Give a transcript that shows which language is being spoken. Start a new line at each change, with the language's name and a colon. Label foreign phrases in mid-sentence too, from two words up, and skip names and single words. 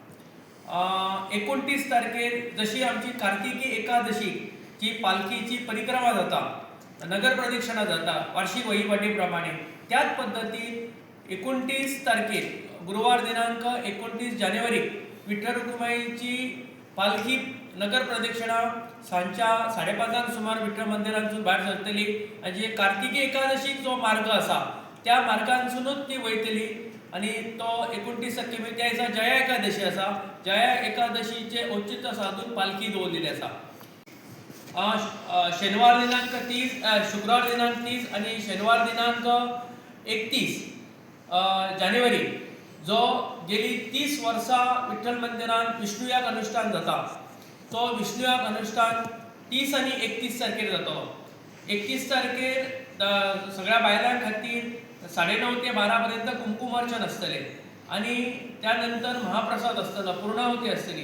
Konkani: 29 तारखेर जशी आमची कार्तिकी एकादशी जी पालखीची परिक्रमा जाता, नगर प्रदक्षिणा जाता वार्षिक वहिवाटी प्रमाणे, त्याच पद्धतीन 29 तारखेर गुरुवार दिनांक 29 जानेवारी विठ्ठल रखुमाईची पालखी नगर प्रदक्षिणा सांच्या 5:30 सुमार विठ्ठल मंदिरांतून भायर सरतली आणि जे कार्तिकी एकादशीक जो मार्ग आसा त्या मार्गांसूनच ती वयतली। आणि तो 29 तारखे त्या दिसा जया एकादशी आसा, जया एकादशीचे औचित्य साधून पालखी दवरलेली आसा। शनिवार दिनांक 30, शुक्रवार दिनांक 30 आणि शनिवार दिनांक 31 जानेवारी जो गेली 30 वर्सां विठ्ठल मंदिरान विष्णुयाग अनुष्ठान जाता, तो विष्णुयाग अनुष्ठान 30 आणि 31 तारखेर जातलो। 31 तारखेर सगळ्या बायलां खातीर 9:30 ते 12 पर्यंत कुंकुमार्चन आसतले आणि त्यानंतर महाप्रसाद आसतलो, पूर्णाहुती आसतली।